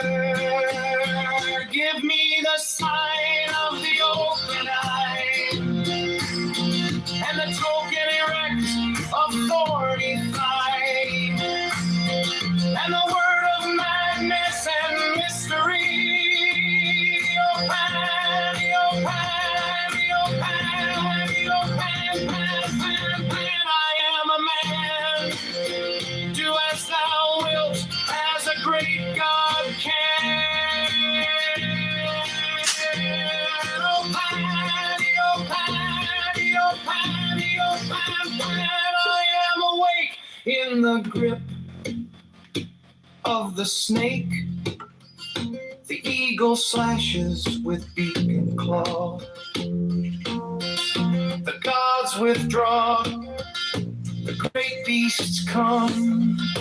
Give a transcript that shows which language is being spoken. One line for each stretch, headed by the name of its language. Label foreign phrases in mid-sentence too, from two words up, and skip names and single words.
English: Give me the sign of the open eye, and the token erect of thorny thigh, and the word of madness and mystery. O Pan, O Pan, O Pan, O Pan, Pan, Pan, Pan. I am a man. Do as thou wilt, as a great God can. O Pan, O Pan, O Pan, O Pan, Pan. I am awake in the grip of the snake. The eagle slashes with beak and claw. The gods withdraw, the great beasts come.